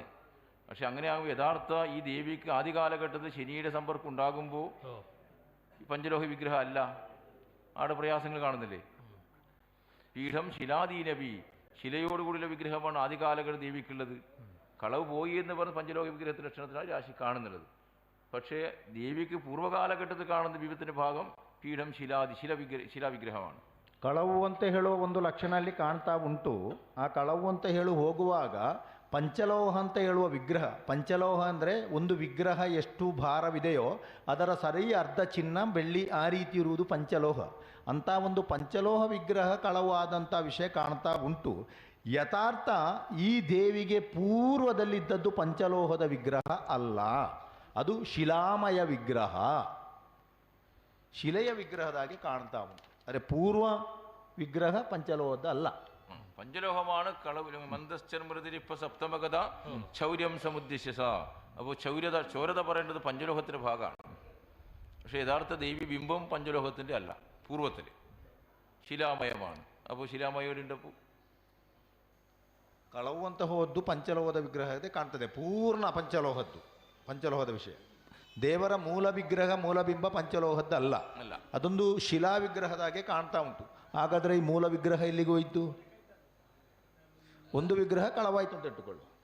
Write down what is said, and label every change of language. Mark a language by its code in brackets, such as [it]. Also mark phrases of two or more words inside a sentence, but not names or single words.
[ml] പക്ഷെ അങ്ങനെയാകുമ്പോൾ യഥാർത്ഥ ഈ ദേവിക്ക് ആദ്യ കാലഘട്ടത്തിൽ ശനിയുടെ സമ്പർക്കം ഉണ്ടാകുമ്പോൾ പഞ്ചലോഹ വിഗ്രഹം അല്ല, ആടെ പ്രയാസങ്ങൾ കാണുന്നില്ലേ. പീഠം ശിലാദീനവി, ശിലയോടുകൂടിയുള്ള വിഗ്രഹമാണ് ആദ്യ കാലഘട്ടത്തിൽ ദേവിക്കുള്ളത്. കളവ് പോയി എന്ന് പറഞ്ഞ് പഞ്ചലോക വിഗ്രഹത്തിൻ്റെ ലക്ഷണത്തിനാണ് രാശി കാണുന്നുള്ളത്. പക്ഷേ ദേവിക്ക് പൂർവ്വകാലഘട്ടത്തിൽ കാണുന്ന വിഭവത്തിൻ്റെ ഭാഗം പീഠം ಶಿಲಾವಿಗ್ರಹമാണ്. [kn] ಕಳವು ಅಂತ ಹೇಳುವ ಒಂದು ಲಕ್ಷಣ ಅಲ್ಲಿ ಕಾಣ್ತಾ ಉಂಟು. ಆ ಕಳವು ಅಂತ ಹೋಗುವಾಗ ಪಂಚಲೋಹ ಅಂತ ಹೇಳುವ ವಿಗ್ರಹ, ಪಂಚಲೋಹ ಅಂದರೆ ಒಂದು ವಿಗ್ರಹ ಎಷ್ಟು ಭಾರವಿದೆಯೋ ಅದರ ಸರಿ ಅರ್ಧ ಚಿನ್ನ ಬೆಳ್ಳಿ ಆ ರೀತಿ ಇರುವುದು ಪಂಚಲೋಹ. ಅಂಥ ಒಂದು ಪಂಚಲೋಹ ವಿಗ್ರಹ ಕಳವು ಆದಂಥ ವಿಷಯ ಕಾಣ್ತಾ ಉಂಟು. ಯಥಾರ್ಥ ಈ ದೇವಿಗೆ ಪೂರ್ವದಲ್ಲಿದ್ದದ್ದು ಪಂಚಲೋಹದ ವಿಗ್ರಹ ಅಲ್ಲ, ಅದು ಶಿಲಾಮಯ ವಿಗ್ರಹ, ಶಿಲೆಯ ವಿಗ್ರಹದಾಗಿ ಕಾಣ್ತಾ ಉಂಟು. ಅರೆ ಪೂರ್ವ ವಿಗ್ರಹ ಪಂಚಲೋಹದ ಅಲ್ಲ. [ml] പഞ്ചലോഹമാണ് കളവ്. [sa] മന്ദശ്ചർമൃതിരിപ്പ സപ്തമഗത ചൗര്യം സമുദ്ദിശ്യസ. [ml] അപ്പോൾ ചോരത പറയേണ്ടത് പഞ്ചലോഹത്തിൻ്റെ ഭാഗമാണ്. പക്ഷേ യഥാർത്ഥ ദേവി ബിംബം പഞ്ചലോഹത്തിൻ്റെ അല്ല, പൂർവ്വത്തിൽ ಶಿಲಾಮಯമാണ്. അപ്പോൾ ಶಿಲಾಮಯವುണ്ടപ്പോൾ [kn] ಕಳವು ಅಂತ ಹೋದ್ದು ಪಂಚಲೋಹದ ವಿಗ್ರಹದೇ ಕಾಣ್ತದೆ, ಪೂರ್ಣ ಪಂಚಲೋಹದ ವಿಷಯ. ದೇವರ ಮೂಲ ವಿಗ್ರಹ ಮೂಲಬಿಂಬ ಪಂಚಲೋಹದ್ದಲ್ಲ, ಅದೊಂದು ಶಿಲಾ ವಿಗ್ರಹದಾಗೆ ಕಾಣ್ತಾ ಉಂಟು. ಹಾಗಾದರೆ ಈ ಮೂಲ ವಿಗ್ರಹ ಎಲ್ಲಿಗೆ ಹೋಯಿತು? ಒಂದು ವಿಗ್ರಹ ಕಳವಾಯಿತು ಅಂತ ಇಟ್ಟುಕೊಳ್ಳು.